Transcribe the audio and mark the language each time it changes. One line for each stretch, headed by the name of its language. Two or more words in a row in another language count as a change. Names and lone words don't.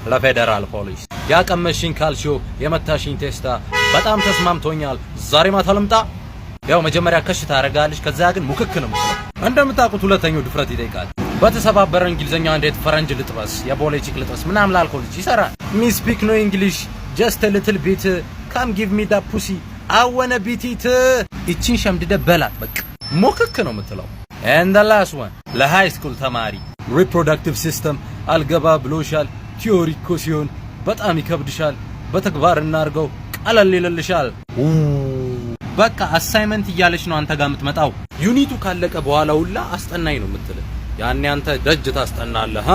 Amharic: ለፌደራል ፖሊስ ያቀመሽኝ ካልሽዮ የመታሽኝ ቴስታ በጣም ተስማምቶኛል። ዛሬ ማታ ልምጣ። ያው መጀመሪያ ከሽ ታረጋለሽ፣ ከዛ ግን ሙክክ ነው የምትለው። እንደምታውቁት ሁለተኛው ድፍረት ይጠይቃል። በተሰባበረ እንግሊዘኛ እንዴት ፈረንጅ ልጥበስ የቦሌ ቺክ ልጥበስ ምናምን ላልኮልሽ ይሰራል።
English: me speak no English just a little bit come give me that pussy I wanna beat it
Amharic: እቺን ሸምድደ በላት በቃ ሙክክ ነው የምትለው።
English: and the last one
Amharic: ለሃይ ስኩል ተማሪ
English: reproductive system
Amharic: አልገባ ብሎሻል። ቲዮሪ እኮ ሲሆን በጣም ይከብድሻል፣ በተግባር እናርገው ቀለል ይልልሻል። በቃ አሳይመንት እያለች ነው አንተ ጋር የምትመጣው። ዩኒቱ ካለቀ በኋላ ሁላ አስጠናኝ ነው የምትል። ያኔ አንተ ደጅ ታስጠናለህ።